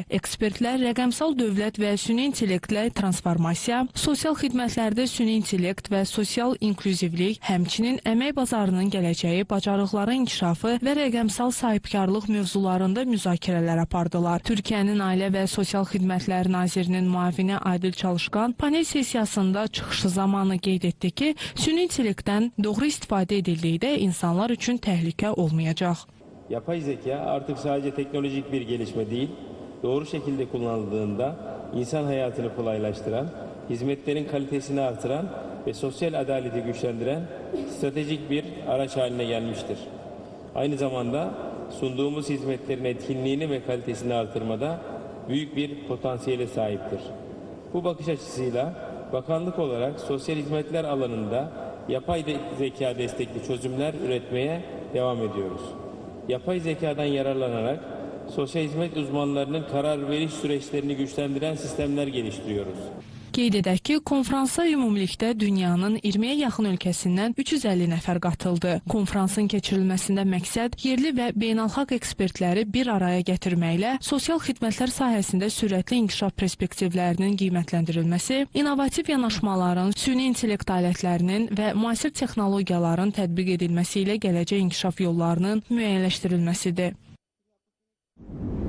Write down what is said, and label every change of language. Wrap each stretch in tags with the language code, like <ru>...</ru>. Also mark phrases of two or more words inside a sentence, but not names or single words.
<az>Ekspertlər rəqəmsal dövlət və süni intellektlə transformasiya, sosial xidmətlərdə süni intellekt və sosial inklüzivlik, həmçinin əmək bazarının gələcəyi, bacarıqların inkişafı və rəqəmsal sahibkarlıq mövzularında müzakirələr apardılar. Türkiyənin Ailə və Sosial Xidmətlər Nazirinin müavini Adil Çalışqan panel sessiyasında çıxışı zamanı qeyd etdi ki, süni intellektdən doğru istifadə edildikdə insanlar üçün təhlükə olmayacaq.</az> <tr>Yapay zeka artık sadece teknolojik bir gelişme değil, doğru şekilde kullanıldığında insan hayatını kolaylaştıran, hizmetlerin kalitesini artıran ve sosyal adaleti güçlendiren stratejik bir araç haline gelmiştir. Aynı zamanda sunduğumuz hizmetlerin etkinliğini ve kalitesini artırmada büyük bir potansiyele sahiptir. Bu bakış açısıyla bakanlık olarak sosyal hizmetler alanında yapay zeka destekli çözümler üretmeye devam ediyoruz. yapay zekadan yararlanarak sosyal hizmet uzmanlarının karar veriş süreçlerini güçlendiren sistemler geliştiriyoruz.</tr> <az>Qeyd edək ki, konfransa ümumilikdə dünyanın 20-yə yaxın ölkəsindən 350 nəfər qatıldı. Konfransın keçirilməsində məqsəd yerli və beynəlxalq ekspertləri bir araya gətirməklə sosial xidmətlər sahəsində sürətli inkişaf perspektivlərinin qiymətləndirilməsi, innovativ yanaşmaların, süni intellekt alətlərinin və müasir texnologiyaların tətbiq edilməsi ilə gələcək inkişaf yollarının müəyyənləşdirilməsidir.</az>